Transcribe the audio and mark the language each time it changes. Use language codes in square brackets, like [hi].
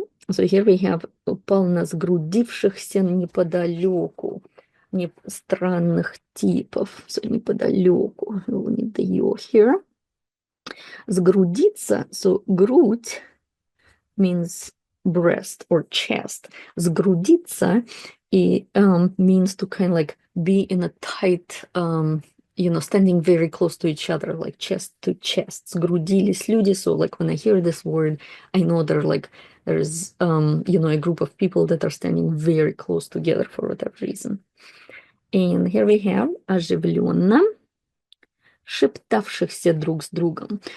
[en] So here we have [ru] упал на сгрудившихся неподалеку странных типов. [en] So неподалеку. We need the you here. Сгрудиться, so грудь means breast or chest. Сгрудиться means to kind of like be in a tight, standing very close to each other, like chest to chest. [ru] Сгрудились люди. [en] So like when I hear this word, I know there's a group of people that are standing very close together for whatever reason. And here we have [ru] оживленно шептавшихся друг с другом.